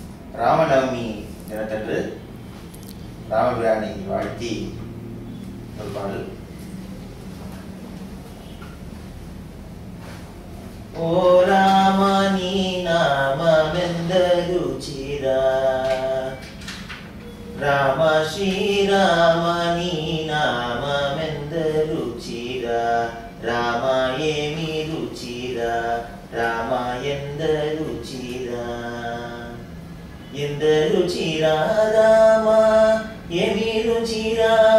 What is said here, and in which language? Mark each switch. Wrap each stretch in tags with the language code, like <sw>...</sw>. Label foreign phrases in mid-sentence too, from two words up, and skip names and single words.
<ta>ராமநவமி தினத்தன்று ராமபிரானை வாழ்த்தி ஒரு பாடல்.</ta> <te>ఓ రామ నీ నామమెంత రుచిరా, రామ శ్రీరామ నీ నామమెంద రుచిరా, రామ ఏమి రుచిరా, రామ ఎంద రుచిరా, ఎంద రుచిరా, రామ ఏమి రుచిరా,</te>